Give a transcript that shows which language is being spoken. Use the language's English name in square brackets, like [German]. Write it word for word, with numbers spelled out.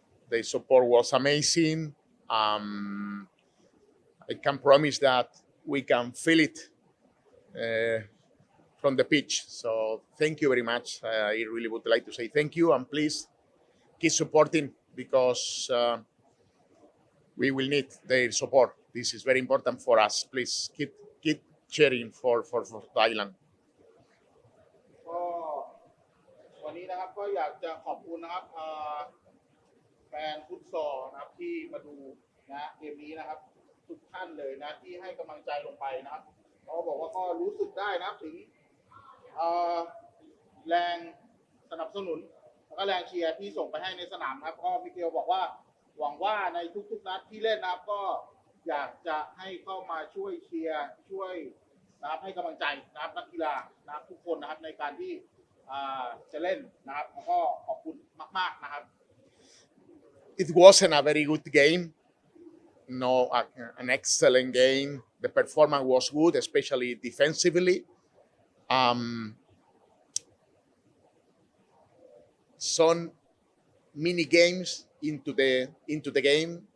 [English] The support was amazing. Um, I can promise that we can feel it uh, from the pitch. So thank you very much. Uh, I really would like to say thank you, and please keep supporting because uh, we will need their support. This is very important for us. Please keep keep cheering for for, for Thailand. [Thai] ก็วันนี้นะครับก็อยากจะขอบคุณนะครับเอ่อแฟนฟุตซอลนะครับที่มาดูนะเกมนี้นะครับ ทุกท่านเลยนะที่ให้กำลังใจลงไปนะครับเขาบอกว่าก็รู้สึกได้นะครับถึง เอ่อแรงสนับสนุนแล้วก็แรงเชียร์ที่ส่งไปให้ในสนามนะครับก็มิเกลบอกว่าหวังว่าในทุกๆนัดที่เล่นนะครับก็อยากจะให้เข้ามาช่วยเชียร์ช่วย นะครับให้กำลังใจนะครับนักกีฬานะครับทุกคนนะครับในการที่อ่าจะเล่นนะครับแล้วก็ขอบคุณมาก ๆนะครับ [English] It wasn't a very good game. No, a, an excellent game. The performance was good, especially defensively. Um, Some mini games into the into the game.